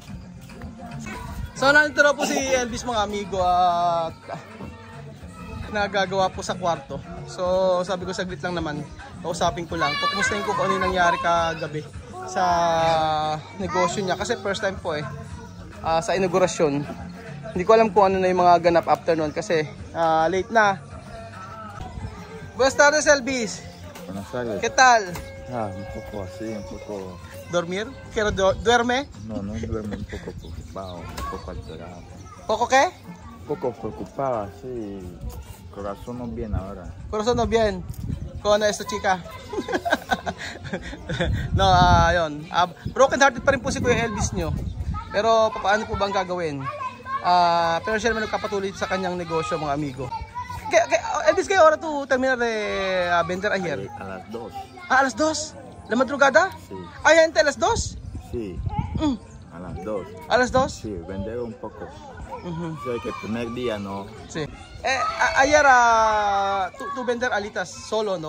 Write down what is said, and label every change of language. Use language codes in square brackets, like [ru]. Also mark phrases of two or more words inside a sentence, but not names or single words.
[tl] So nandito na po si Elvis mga amigo at nagagawa po sa kwarto. So sabi ko saglit lang naman, kausapin ko lang. Kumustahin ko kung ano yung nangyari kagabi sa negosyo niya. Kasi [en] first time [tl] po sa inaugurasyon. Hindi ko alam kung ano na yung mga ganap after nun kasi late na. [es] Buenas tardes, Elvis. Buenas tardes. ¿Qué tal? Un poco así, un poco... ¿Dormir? ¿Duerme? No duerme, un poco preocupado, un poco alterado. ¿Poco qué? Un poco preocupado, sí. Corazón no bien ahora. Corazon no bien. [tl] Kung ano esta chika. No, yun. [en] Broken hearted [tl] pa rin po si Kuya Elvis nyo. Pero paano po bang gagawin? Pero siya naman nagpapatuloy sa kanyang negosyo, mga amigo. [es] Elvis, ¿qué hora tú terminas de vender ayer? A las 2. A las 2? ¿La madrugada? Sí. ¿Hay gente a las 2? Sí. A las 2. ¿A las 2? Sí, vender un poco. Sí, que el primer día no. Sí. Ayer tú vender alitas solo, ¿no?